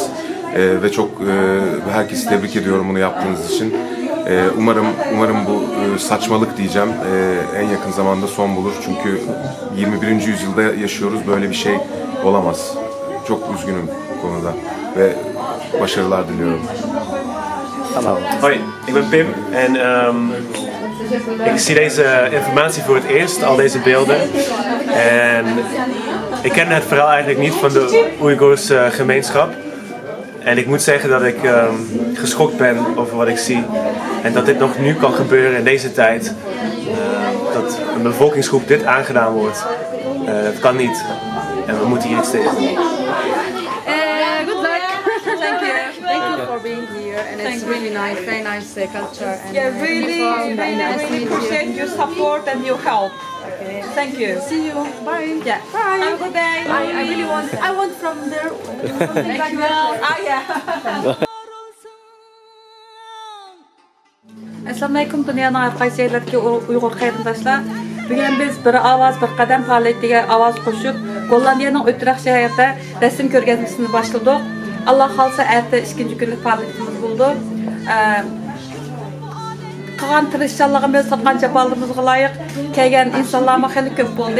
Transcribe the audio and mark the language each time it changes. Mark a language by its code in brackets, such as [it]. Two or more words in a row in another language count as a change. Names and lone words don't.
[tr] Ve çok herkesi tebrik ediyorum bunu yaptığınız için. Umarım bu saçmalık diyeceğim en yakın zamanda son bulur. Çünkü 21. yüzyılda yaşıyoruz, böyle bir şey olamaz. Çok üzgünüm bu konuda ve başarılar diliyorum. [nl] Hoi, ik ben Pim en ik zie deze informatie voor het eerst, al deze beelden. En ik ken het verhaal eigenlijk niet van de Oeigoerse gemeenschap. En ik moet zeggen dat ik geschokt ben over wat ik zie. En dat dit nog nu kan gebeuren in deze tijd. Dat een bevolkingsgroep dit aangedaan wordt. Dat kan niet. En we moeten hier iets tegen doen. [en] Good luck. Thank you. Thank you for being here, and it's really nice, very nice culture. And yeah, really, nice really appreciate your support and your help. Okay. Thank you. See you. Bye. Yeah. Bye. Have a good day. I really want. I want from there. Like that. Ah, yeah. [uz] Assalomu alaykum, dunyoning har qaysi yerlaridagi Uyg'ur qarindoshlar. Bugun biz bir ovoz bir qadam faoliyatiga ovoz qo'shib, Gollandiyaning Utrecht shahrida rasm ko'rgazmasini boshladik. Alloh xolsa erta 2-chi kunlik faoliyatimiz bo'ldi. Qilgan tirishchanligimiz, topgan jafolarımizga loyiq kelgan insonlarga xili ko'p bo'ldi.